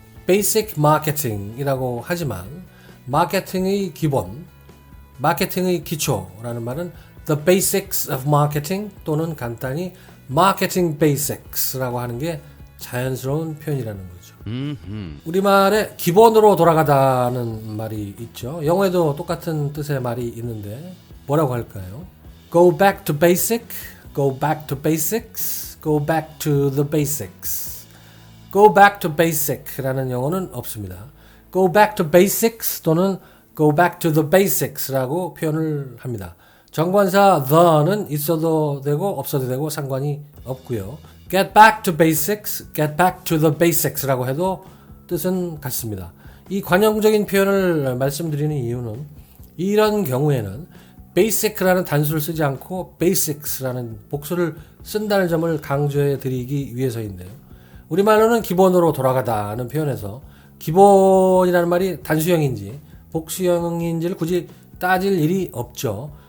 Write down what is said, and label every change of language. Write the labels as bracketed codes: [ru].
[en] basic marketing [ko] 이라고 하지만 마케팅의 기본, 마케팅의 기초라는 말은 [en] the basics of marketing [ko] 또는 간단히 [en] marketing basics [ko] 라고 하는 게 자연스러운 표현이라는 거죠. 우리말에 기본으로 돌아가다는 말이 있죠. 영어에도 똑같은 뜻의 말이 있는데 뭐라고 할까요? [en] Go back to basic, go back to basics, go back to the basics. Go back to basic [ko] 라는 영어는 없습니다. [en] Go back to basics [ko] 또는 [en] go back to the basics [ko] 라고 표현을 합니다. 정관사 the는 있어도 되고 없어도 되고 상관이 없고요. [en] Get back to basics, get back to the basics [ko] 라고 해도 뜻은 같습니다. 이 관용적인 표현을 말씀드리는 이유는 이런 경우에는 basic라는 단수를 쓰지 않고 basics라는 복수를 쓴다는 점을 강조해 드리기 위해서인데요. 우리말로는 기본으로 돌아가다는 표현에서 기본이라는 말이 단수형인지 복수형인지를 굳이 따질 일이 없죠.